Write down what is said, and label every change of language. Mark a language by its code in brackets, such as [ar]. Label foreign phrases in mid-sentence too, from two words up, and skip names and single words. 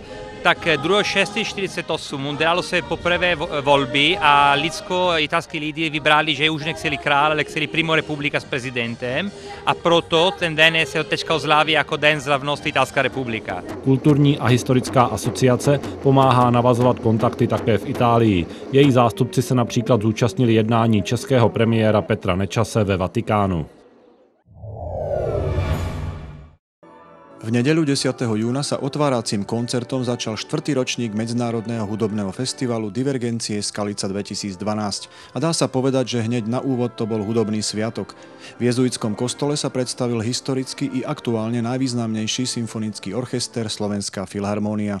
[cs] Tak 2.6.48 udělalo se poprvé volby a italský lidi vybrali, že už nechceli král, ale chtěli primo republika s prezidentem a proto ten den se teďka oslaví jako den slavnosti Italská republika. Kulturní a historická asociace pomáhá navazovat kontakty také v Itálii. Její zástupci se například zúčastnili jednání českého premiéra Petra Nečase ve Vatikánu. [sk] V nedeľu 10. júna sa otváracím koncertom začal 4. ročník Medzinárodného hudobného festivalu Divergencie Skalica 2012. A dá sa povedať, že hneď na úvod to bol hudobný sviatok. V jezuitskom kostole sa predstavil historicky i aktuálne najvýznamnejší symfonický orchester Slovenská filharmónia.